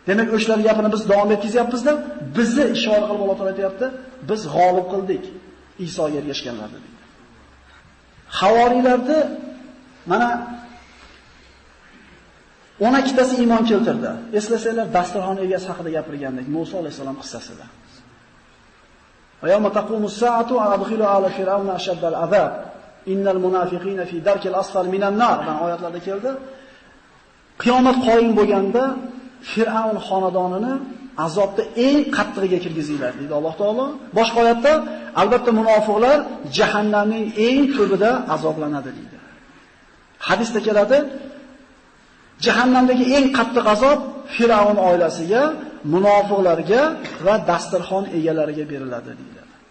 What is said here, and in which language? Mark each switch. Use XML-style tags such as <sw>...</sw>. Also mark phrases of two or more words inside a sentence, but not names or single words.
<uz>Demak, o'shalar gapini biz davom etkazyapmiz-da, bizni ishora qilib Alloh taolo aytayapti, biz g'olib qildik Isoga ergashganlarni deydi. Havoriylarni mana 12 tasi iymon keltirdi. Eslasanglar, dasturxon egasi haqida gapirgandik Musa alayhisalom qissasida.</uz> <ar>ويوم تقوم الساعة أدخلوا آل فرعون أشد العذاب إن المنافقين في الدرك الأسفل من النار</ar> <uz>degan oyatlarda keldi. Qiyomat qoyim bo'lganda Fir'avn xonadonini azobda eng qattig'iga kirgizinglar deydi Alloh taolo. Boshqa oyatda albatta munofiqlar jahannamning eng tubida azoblanadi deydi. Hadisda keladi, jahannamdagi eng qattiq azob Fir'avn oilasiga, munofiqlarga va dasturxon egalariga beriladi deydi.</uz>